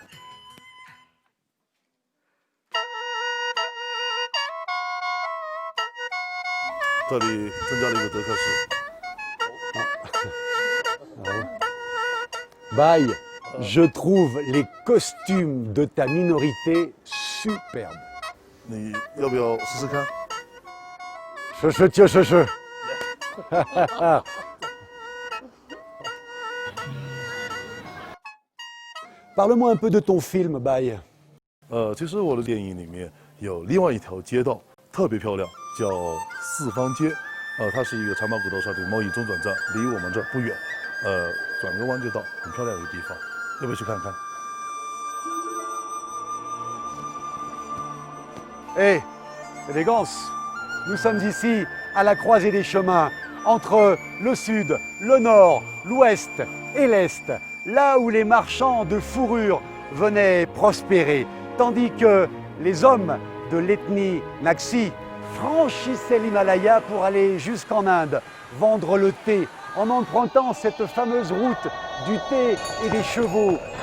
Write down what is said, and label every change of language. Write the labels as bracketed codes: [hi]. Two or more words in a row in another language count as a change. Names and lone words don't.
[fr] Bye, je trouve les costumes de ta minorité superbes. [zh] 你要不要试试看？ [fr] Parle-moi un peu de ton film, Bye. [zh] 其实我的电影里面有另外一条街道特别漂亮，叫四方街。它是一个长马古道上的贸易中转站，离我们这儿不远。转个弯就到，很漂亮的一个地方，要不要去看看？ [fr] Hé, élégance, nous sommes ici à la croisée des chemins entre le sud, le nord, l'ouest et l'est, là où les marchands de fourrure venaient prospérer, tandis que les hommes de l'ethnie Naxi franchissaient l'Himalaya pour aller jusqu'en Inde, vendre le thé, en empruntant cette fameuse route du thé et des chevaux.